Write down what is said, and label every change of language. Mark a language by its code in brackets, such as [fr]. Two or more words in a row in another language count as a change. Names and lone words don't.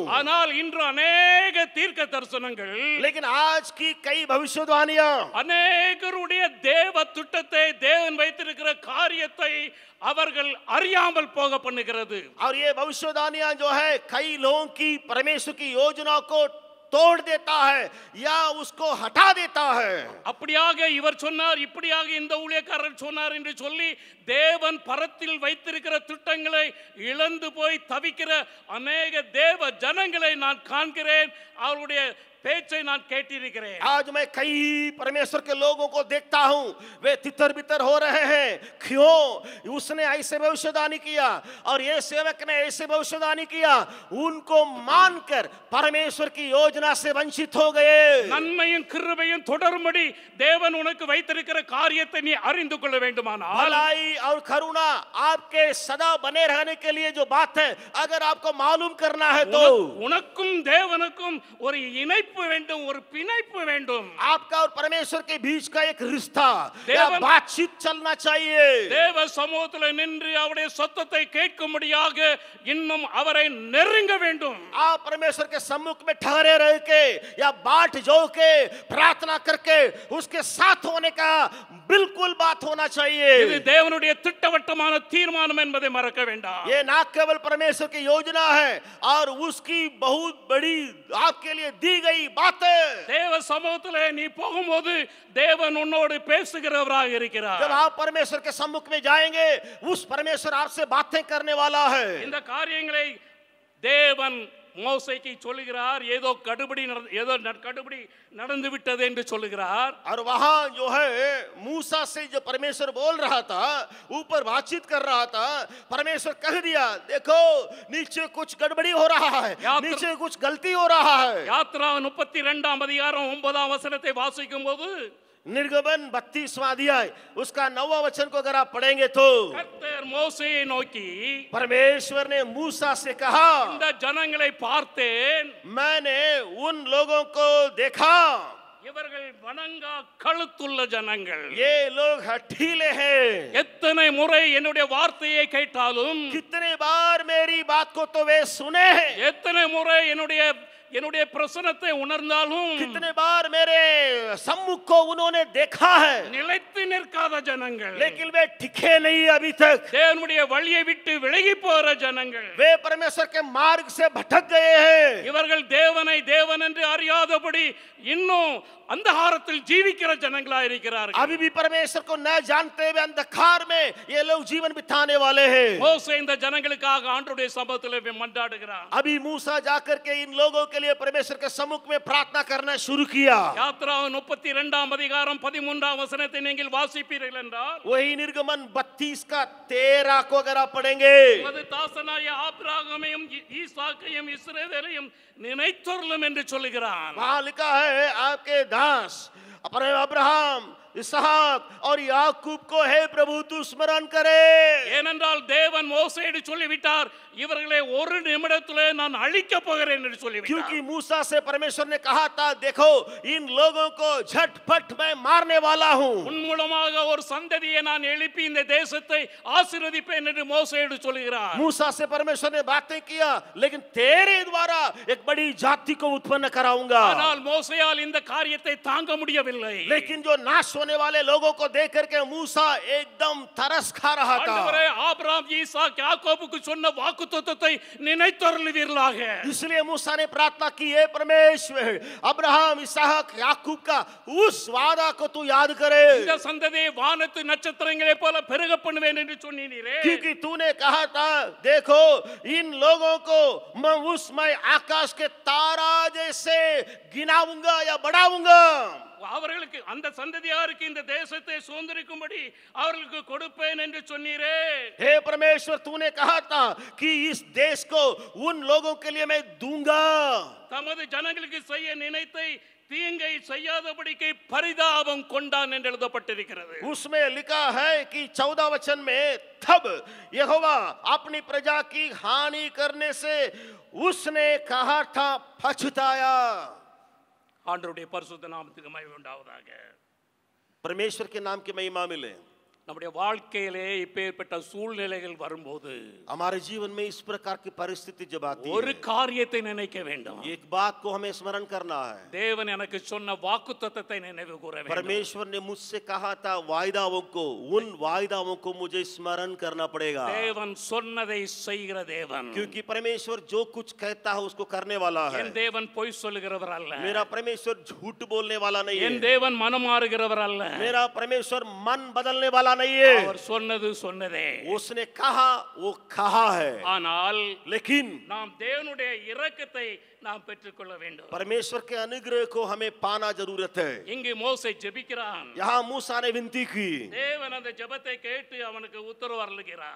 [ta] ஆனால் இன்று अनेक தீர்க்க தரிசனங்கள், [hi] लेकिन आज की कई भविष्यवाणियां [ta] அநேகருடைய தேவ திட்டத்தை தேவன் வைத்திருக்கிற காரியத்தை அவர்கள் அறியாமல் போக பண்ணுகிறது. [hi] और ये भविष्यवाणियां जो है कई लोगों की परमेश्वर की योजना को तोड़ देता है या उसको हटा देता है. [ta] அப்படியாக இவர் சொன்னார், இப்படியாக இந்த ஊழியக்காரர் சொன்னார் என்று சொல்லி தேவன் பரத்தில் வைத்திருக்கிற திட்டங்களை இழந்து போய் தவிக்கிற अनेक தேவ ஜனங்களை நான் காண்கிறேன். அவருடைய பேச்சை நான் கேட்டிருக்கிறேன். [hi] आज मैं कई परमेश्वर के लोगों को देखता हूं, वे तितर बितर हो रहे हैं. क्यों? उसने ऐसे भविष्यवाणी किया और ये सेवक ने ऐसे भविष्यवाणी किया, उनको मानकर परमेश्वर की योजना से वंचित हो गए. [ta] நன்மையும் கிருபையும் தொடரும்படி தேவன் உனக்கு வைத்திருக்கிற காரியத்தை நீ அறிந்து கொள்ள வேண்டுமானால், [hi] भलाई और करुणा आपके सदा बने रहने के लिए जो बात है अगर आपको मालूम करना है तो [ta] உனக்கும் தேவனுக்கும் ஒரு இணைப்பு வேண்டும், ஒரு பிணைப்பு வேண்டும். [hi] आपका और परमेश्वर के बीच का एक रिश्ता या देवन- बातचीत चलना चाहिए. [ta] தேவ சமூகத்தில் நின்று அவருடைய சத்தத்தை கேட்கும்படியாக இன்னும் அவரை நெருங்க வேண்டும். [hi] आप परमेश्वर के सम्मुख में ठहरे रह के या बाट जो के प्रार्थना करके उसके साथ होने का बिल्कुल बात होना [ta] இது [hi] चाहिए. [ta] தேவனுடைய திட்டவட்டமான தீர்மானம் என்பதை மறக்க வேண்டாம். [hi] ये ना केवल परमेश्वर की योजना है और उसकी बहुत बड़ी आपके लिए दी गई बात है. [ta] தேவ சமூகத்திலே நீ போகும்போது தேவன் உன்னோடு பேசுகிறவராக இருக்கிறார். [hi] जब आप परमेश्वर के सम्मुख में जाएंगे उस परमेश्वर आपसे बातें करने वाला है. [ta] இந்த காரியங்களை தேவன் மோசேக்கு சொல்லுகிறார். ஏதோ கடுபடி நடந்து விட்டது என்று சொல்லுகிறார். [hi] और वहां जो है मूसा से जो परमेश्वर बोल रहा था, ऊपर बातचीत कर रहा था, परमेश्वर कह दिया देखो नीचे कुछ गड़बड़ी हो रहा है, नीचे कुछ गलती हो रहा है. [ta] யாத்ரா 32ஆம் அதிகாரம் 9ஆம் வசனத்தை வாசிக்கும் போது [hi] निर्गमन 32वां अध्याय उसका 9वां वचन को अगर आप पढ़ेंगे तो [ta] கர்த்தர் மோசேயை நோக்கி, [hi] परमेश्वर ने मूसा से कहा, [ta] இந்த ஜனங்களை பார்த்தேன், [hi] मैंने उन लोगों को देखा, [ta] இவர்கள் வணங்கா கழுத்துள்ள ஜனங்கள். [hi] ये लोग हठीले हैं. [ta] எத்தனை முறை என்னுடைய வார்த்தையை கேட்டாலும், [hi] कितने बार मेरी बात को तो वे सुने हैं, [ta] எத்தனை முறை என்னுடைய பிரசன்னத்தை உணர்ந்தாலும் [hi] कितने बार मेरे सम्मुख को उन्होंने देखा है, [ta] நிலைத்து நிற்காத ஜனங்கள், [hi] लेकिन वे टिके नहीं अभी तक. [ta] தேவனுடைய வழியை விட்டு விலகி போற ஜனங்கள். [hi] वे परमेश्वर के मार्ग से भटक गए हैं. [ta] இவர்கள் தேவனை தேவன் என்று அறியாதபடி இன்னும் अंधकारத்தில் ஜீவிக்கிற ஜனங்களா இருக்கிறார்கள். [hi] अभी भी परमेश्वर को न जानते हुए अंधकार में ये लोग जीवन बिताने वाले हैं. [ta] மோசே இந்த ஜனங்களுக்காக ஆண்டவருடைய சமூகத்தில் மன்றாடுகிறார். [hi] अभी मूसा जाकर के इन लोगों के लिए परमेश्वर के सम्मुख में प्रार्थना करना शुरू किया. [ta] யாத்ரா 32ஆம் அதிகாரம் 13ஆம் வசனத்தை நீங்கள் நீங்கள் வாசிப்பீர்கள் என்றால் [hi] वही निर्गमन 32 का 13 को अगर आप पढ़ेंगे, [ta] அது தாசனாய ஆபிரகாமையும் ஈசாக்கையும் இஸ்ரவேலையும் நினைத்தொருளும் என்று சொல்லுகிறான். [hi] वहां लिखा है आपके दास अपने अब्राहम इसहाक और याकूब को हे प्रभु तू स्मरण करे. [ta] ஏனென்றால் தேவன் மோசேயிடம் சொல்லிவிட்டார், இவர்களை ஒரு நிமிடத்திலே நான் அழிக்க போகிறேன் என்று சொல்லிவிட்டார். [hi] क्योंकि मूसा से परमेश्वर ने कहा था देखो इन लोगों को झटपट मैं मारने वाला हूं. [ta] உன் மூலமாக ஒரு சந்ததியை நான் எழுப்பி இந்த தேசத்தை ஆசீர்வதிப்பேன் என்று மோசேயிடம் சொல்கிறார். [hi] मूसा से परमेश्वर ने बातें किया, लेकिन तेरे द्वारा एक बड़ी जाति को उत्पन्न कराऊंगा. [ta] ஆனால் மோசேயால் இந்த காரியத்தை தாங்க முடியவில்லை. [hi] लेकिन जो नाश होने वाले लोगों को देख करके मूसा एकदम तरस खा रहा था. [ta] ஆண்டவரே, ஆபிரகாம் ஈசாக் யாக்கோபுக்கு சொன்ன வாக்குத்தத்தத்தை நினைத்தருளுவீர்களாக. [hi] इसलिए मूसा ने प्रार्थना की, हे परमेश्वर अब्राहम इसहाक याकूब का उस वादा को तू याद करे. [ta] இந்த சந்ததியை வானத்து நட்சத்திரங்களை போல பெருக பண்ணுவேன் என்று சொன்னீரே. [hi] क्योंकि तूने कहा था देखो इन लोगों को मैं आकाश के तारा जैसे गिनाऊंगा या बढ़ाऊंगा. [ta] அவர்களுக்கு அந்த சந்ததியாருக்கு இந்த தேசத்தை சுதந்திரிக்கும்படி அவர்களுக்கு கொடுப்பேன் என்று சொன்னீரே. [hi] हे परमेश्वर तूने कहा था कि इस देश को उन लोगों के लिए मैं दूंगा. [ta] தமது ஜனங்களுக்கு செய்ய நினைத்தை தீங்கை செய்யாதபடிக்கு பரிதாபம் கொண்டான் என்று எழுதப்பட்டிருக்கிறது. [hi] उसमें लिखा है कि 14 वचन में तब यहोवा अपनी प्रजा की हानि करने से उसने कहा था पछताया. [ta] ஆண்டவருடைய பரிசுத்த நாமத்துக்கு மகிமை உண்டாவதாக. [hi] परमेश्वर के नाम की महिमा मिले. [ta] நம்முடைய வாழ்க்கையிலே இப்பேற்பட்ட சூழ்நிலைகள் வரும்போது [hi] हमारे जीवन में इस प्रकार की परिस्थिति जब आती [ta] ஒரு [hi] है, [ta] காரியத்தை நினைக்க வேண்டும். [hi] एक बात को हमें स्मरण करना है. [ta] தேவன் எனக்கு சொன்ன வாக்குத்தத்தத்தை நினைவு கூற வேண்டும். [hi] परमेश्वर ने मुझसे कहा था वायदाओं को, उन वायदाओं को मुझे स्मरण करना पड़ेगा. [ta] தேவன் சொன்னதை செய்கிற தேவன். [hi] क्योंकि परमेश्वर जो कुछ कहता है उसको करने वाला है. [ta] என் தேவன் பொய் சொல்லுகிறவர் அல்ல. [hi] मेरा परमेश्वर झूठ बोलने वाला नहीं [ta] என் [hi] है. [ta] தேவன் மனம் மாறுகிறவர் அல்ல. [hi] मेरा परमेश्वर मन बदलने वाला नहीं है. [ta] அவர் சொன்னது சொன்னதே. [hi] उसने कहा वो कहा है. [ta] ஆனால் [hi] लेकिन [ta] நாம் தேவனுடைய இரக்கத்தை நாம் பெற்றுக்கொள்ள வேண்டும். [hi] परमेश्वर के अनुग्रह को हमें पाना जरूरत है. [ta] இங்கு மோசே ஜெபிக்கிறான். [hi] यहाँ मूसा ने विनती की. [ta] தேவன் அந்த ஜெபத்தை கேட்டு அவனுக்கு உத்தரவு அருளுகிறார்.